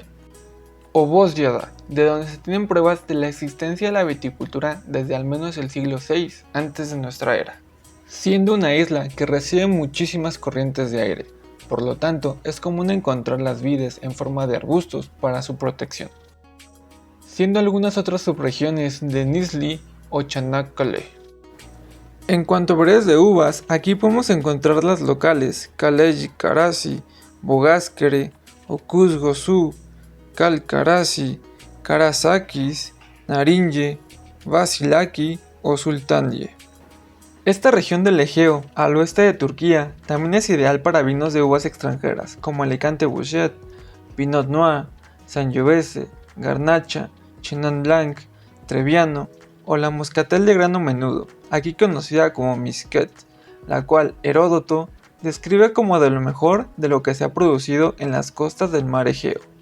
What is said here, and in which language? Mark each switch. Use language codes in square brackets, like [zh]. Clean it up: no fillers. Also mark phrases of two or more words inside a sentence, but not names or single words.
[es] O Bosyada, de donde se tienen pruebas de la existencia de la viticultura desde al menos el siglo VI antes de nuestra era, siendo una isla que recibe muchísimas corrientes de aire. Por lo tanto, es común encontrar las vides en forma de arbustos para su protección, siendo algunas otras subregiones de Nizhly o Çanakkale. En cuanto a variedades de uvas, aquí podemos encontrar las locales Kaleci Karasi, Boğazkere, Okuzgosu, Kalkarasi, Karasakis, Narinje, Vasilaki o Sultaniye. Esta región del Egeo, al oeste de Turquía, también es ideal para vinos de uvas extranjeras, como Alicante Bouschet, Pinot Noir, Sangiovese, Garnacha, Chenin Blanc, Trebbiano o la Moscatel de grano menudo, aquí conocida como Misket, la cual Heródoto describe como de lo mejor de lo que se ha producido en las costas del mar Egeo.